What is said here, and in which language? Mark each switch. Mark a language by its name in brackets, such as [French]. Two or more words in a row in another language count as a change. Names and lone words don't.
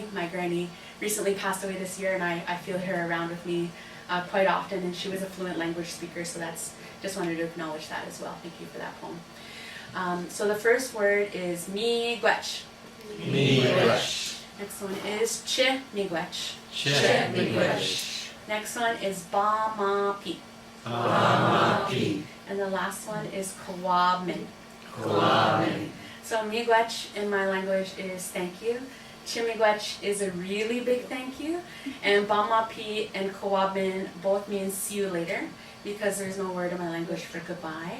[English] My granny recently passed away this year, and I feel her around with me quite often, and she was a fluent language speaker, so just wanted to acknowledge that as well. Thank you for that poem. So the first word is miigwech. Miigwech. Next one is miigwech. Miigwech. Next one is ba-ma-pi. Ba-ma-pi. And the last one is kawabmin. Kawabmin. So miigwech in my language is thank you. Chimiigwech is a really big thank you. And bamapi and kawabmin both mean see you later because there's no word in my language for goodbye.